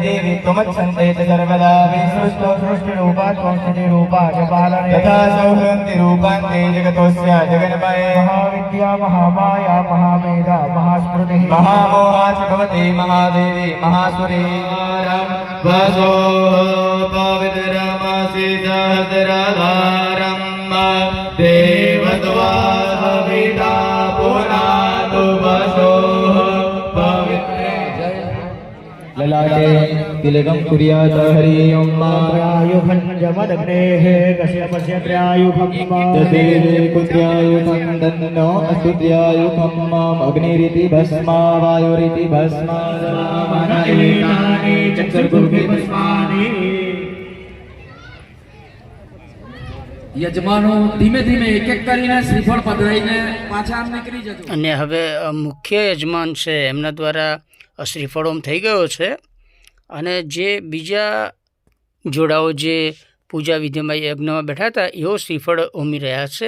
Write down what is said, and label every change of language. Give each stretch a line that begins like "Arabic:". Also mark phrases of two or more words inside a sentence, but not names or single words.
Sanskrit: देवी त्वमच्छन्ते च सर्वदा सृष्टिरूपा त्वंस्थितिरूपा च पालने यथा सौहन्ति रूपान्ते जगतोऽस्य जगन्मये महाविद्या महामाया महामेधा महास्मृतिः महामोहा च भवति महादेवी महासुरी वसो પવિત્રમસી સહસ્રધારમ દેવદ્વાસવિતા પુનાતુ વસો પવિત્રે લલાટે तिलकं कुर्यात् हरि ओं त्रायुखं जमदग्नेः कश्यपस्य त्रायुखं तदेवे कुत्र्यायुखं तन्नो अस्तु त्रायुखं माम् अग्निरिति भस्मा वायुरिति भस्मा एतानि चक्षुर्गुरुभिः भस्मानि
Gujarati: યજમાનો ધીમે ધીમે એક એક કરીને શ્રીફળ પધરાઈને પાછા આમ નીકળી જજો. અને હવે મુખ્ય યજમાન છે એમના દ્વારા શ્રીફળ હોમ થઈ ગયો છે. અને જે બીજા જોડાઓ જે પૂજા વિધિમાં યજ્ઞમાં બેઠા હતા એઓ શ્રીફળ હોમી રહ્યા છે.